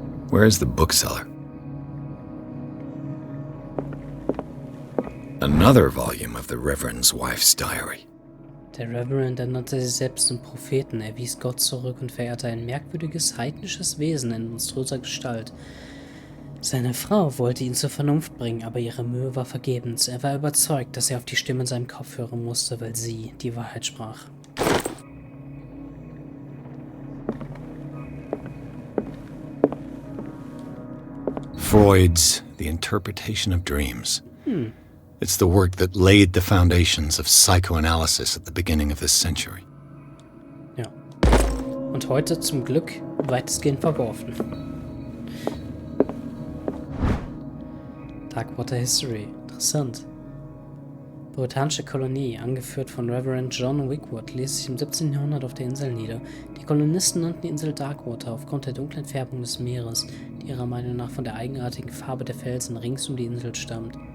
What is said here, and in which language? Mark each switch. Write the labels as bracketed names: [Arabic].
[English] Where is the bookseller? Another volume of the Reverend's wife's diary. [German] Der Reverend ernannte sich selbst zum Propheten, er wies Gott zurück und verehrte ein merkwürdiges, heidnisches Wesen in monströser Gestalt. Seine Frau wollte ihn zur Vernunft bringen, aber ihre Mühe war vergebens. Er war überzeugt, dass er auf die Stimme in seinem Kopf hören musste, weil sie die Wahrheit sprach. [English] Freud's The Interpretation of Dreams. It's the work that laid the foundations of psychoanalysis at the beginning of this century. [German] Ja. Und heute zum Glück weitestgehend verworfen. Darkwater History. Interessant. Britanische Kolonie, angeführt von Reverend John Wigwood, ließ sich im 17. Jahrhundert auf der Insel nieder. Die Kolonisten nannten die Insel Darkwater aufgrund der dunklen Färbung des Meeres, die ihrer Meinung nach von der eigenartigen Farbe der Felsen rings um die Insel stammt.